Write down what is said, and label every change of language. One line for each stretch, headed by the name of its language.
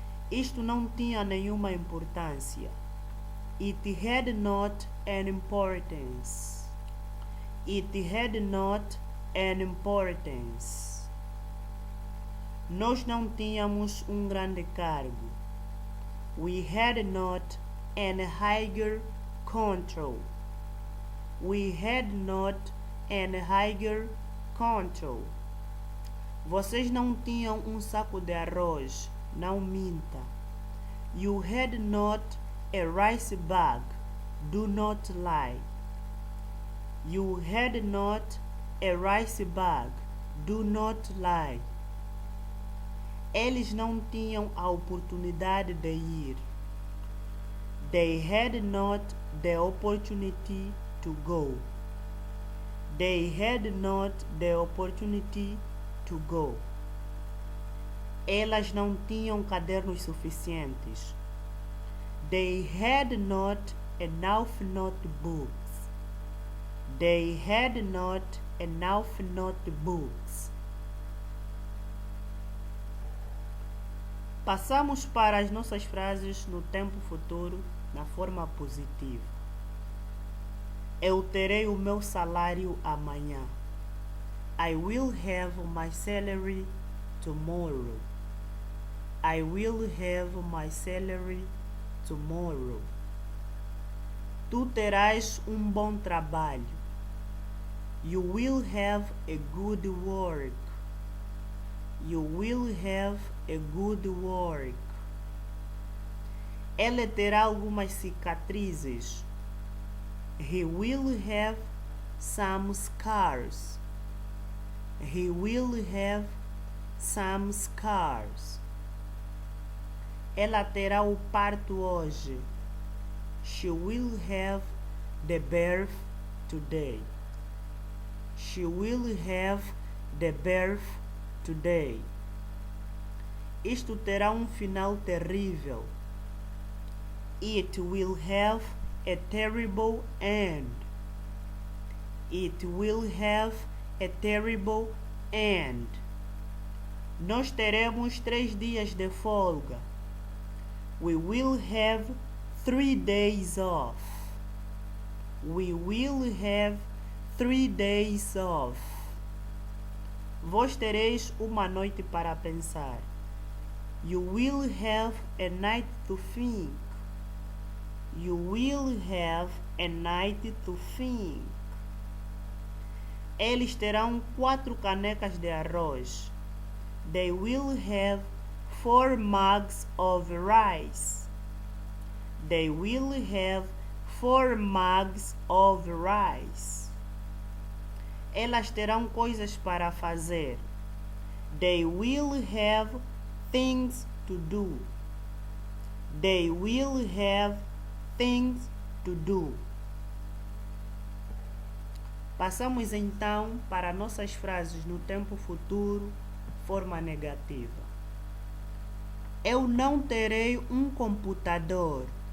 Portuguese: Isto não tinha nenhuma importância.
English: It had not an importance. It had not an importance.
Portuguese: Nós não tínhamos grande cargo.
English: We had not an higher control. We had not an higher control.
Portuguese: Vocês não tinham saco de arroz. Não minta.
English: You had not a rice bag. Do not lie. You had not a rice bag. Do not lie.
Portuguese: Eles não tinham a oportunidade de ir.
English: They had not the opportunity to go. They had not the opportunity to go.
Portuguese: Elas não tinham cadernos suficientes.
English: They had not enough notebooks. They had not enough notebooks.
Portuguese: Passamos para as nossas frases no tempo futuro na forma positiva. Eu terei o meu salário amanhã.
English: I will have my salary tomorrow. I will have my salary tomorrow.
Portuguese: Tu terás bom trabalho.
English: You will have a good work. You will have a good work.
Portuguese: Ele terá algumas cicatrizes.
English: He will have some scars. He will have some scars.
Portuguese: Ela terá o parto hoje.
English: She will have the birth today. She will have the birth today.
Portuguese: Isto terá final terrível.
English: It will have a terrible end. It will have a terrible end.
Portuguese: Nós teremos 3 dias de folga.
English: We will have 3 days off. We will have 3 days off.
Portuguese: Vós tereis uma noite para pensar.
English: You will have a night to think. You will have a night to think.
Portuguese: Eles terão 4 canecas de arroz.
English: They will have 4 mugs of rice. They will have 4 mugs of rice.
Portuguese: Elas terão coisas para fazer.
English: They will have things to do. They will have things to do.
Portuguese: Passamos então para nossas frases no tempo futuro, forma negativa. Eu não terei computador.